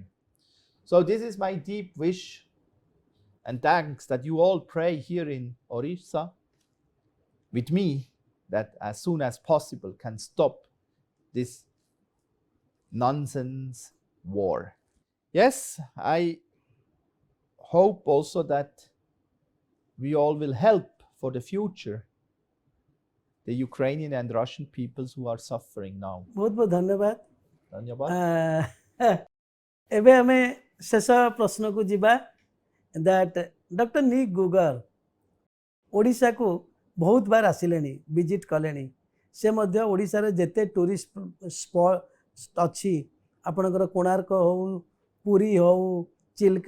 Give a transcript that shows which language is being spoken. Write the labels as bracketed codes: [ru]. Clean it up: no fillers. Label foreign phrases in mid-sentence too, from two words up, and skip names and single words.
[en] So this is my deep wish, and thanks that you all pray here in Odisha with me, that as soon as possible can stop this nonsense war. Yes, I hope also that we all will help for the future the Ukrainian and Russian peoples who are suffering now. [hi] बहुत बहुत धन्यवाद. धन्यवाद. [or] ଏବେ ଆମେ ଶେଷ ପ୍ରଶ୍ନକୁ ଯିବା. that Dr. Nick Gugger ଓଡ଼ିଶାକୁ ବହୁତ ବାର ଆସିଲେଣି, ଭିଜିଟ୍ କଲେଣି. ସେ ମଧ୍ୟ ଓଡ଼ିଶାର ଯେତେ [en] tourist spot [or] ଅଛି, ଆପଣଙ୍କର କୋଣାର୍କ ହେଉ, ପୁରୀ ହେଉ, ଚିଲ୍କା